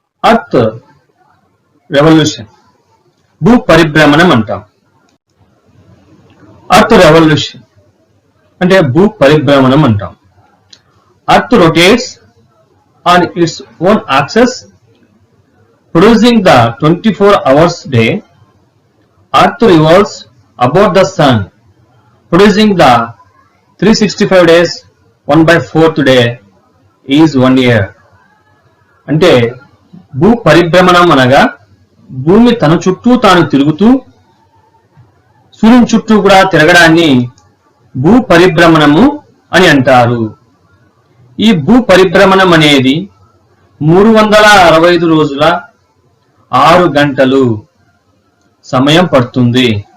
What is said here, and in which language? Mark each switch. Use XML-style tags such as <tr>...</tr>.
<te>Earth revolution, భూ పరిభ్రమణం అంటాం. Earth revolution అంటే భూ పరిభ్రమణం అంటాం.</te> <en>Earth rotates on its own axis producing the 24 hours day. Earth revolves about the sun, producing the 365 days. 1/4 day is 1 year.</en> <te>అంటే భూ పరిభ్రమణం అనగా భూమి తన చుట్టూ తాను తిరుగుతూ సూర్యుని చుట్టూ కూడా తిరగడాన్ని భూ పరిభ్రమణము అని అంటారు. ఈ భూ పరిభ్రమణం అనేది 365 రోజుల 6 గంటలు సమయం పడుతుంది.</te>